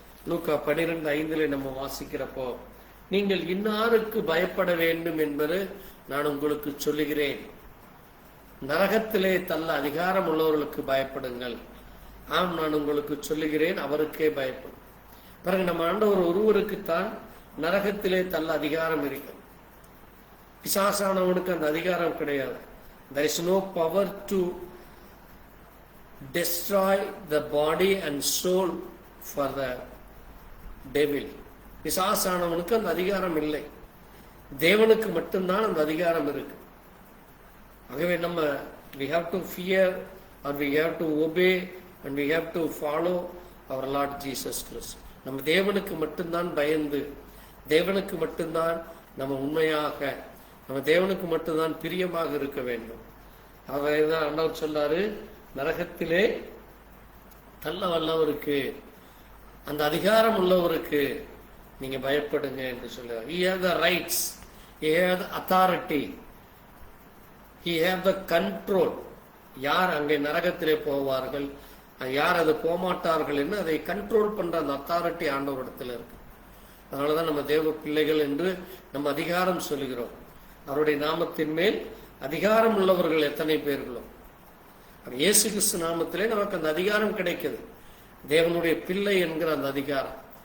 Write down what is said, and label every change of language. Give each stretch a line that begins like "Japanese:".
Tamil: லூக்கா 12:5 நம்ம வாசிக்கிறப்போ, நீங்கள் இன்னாருக்கு பயப்பட வேண்டும் என்பது நான் உங்களுக்கு சொல்லுகிறேன், நரகத்திலே தள்ள அதிகாரம் உள்ளவர்களுக்கு பயப்படுங்கள். ஆம், நான் உங்களுக்கு சொல்லுகிறேன், அவருக்கே பயப்படும். பிறகு நம்ம ஆண்டவர் ஒருவருக்குத்தான் நரகத்திலே தள்ள அதிகாரம் இருக்கு. பிசாசானவனுக்கு அந்த அதிகாரம் கிடையாது.
English: There is no power to destroy the body and soul for the devil.
Tamil: பிசாசானவனுக்கு அந்த அதிகாரம் இல்லை. தேவனுக்கு மட்டும்தான் அந்த அதிகாரம் இருக்கு. ஆகவே நம்ம
English: we have to fear or we have to obey and we have to follow our Lord Jesus Christ.
Tamil: நம்ம தேவனுக்கு மட்டும்தான் பயந்து, தேவனுக்கு மட்டும்தான் நம்ம உண்மையாக நம்ம தேவனுக்கு மட்டும்தான் பிரியமாக இருக்க வேண்டும். அதைதான் ஆண்டவர் சொல்றாரு, நரகத்திலே தள்ள வல்லவருக்கு, அந்த அதிகாரம் உள்ளவருக்கு நீங்க பயப்படுங்க என்று சொல்லுவார்.
English: He have the rights, he have the authority, he have the control.
Tamil: யார் அங்கே நரகத்திலே போவார்கள், யார் அது போமாட்டார்கள் என்று அதை கண்ட்ரோல் பண்ற அந்த அத்தாரிட்டி ஆண்டவரிடத்தில் இருக்கு. அதனாலதான் நம்ம தேவ பிள்ளைகள் என்று நம்ம அதிகாரம் சொல்லுகிறோம். அவருடைய நாமத்தின் மேல் அதிகாரம் உள்ளவர்கள் எத்தனை பேர்களோ, இயேசு கிறிஸ்து நாமத்திலே நமக்கு அந்த அதிகாரம் கிடைக்குது, தேவனுடைய பிள்ளை என்கிற அந்த அதிகாரம்.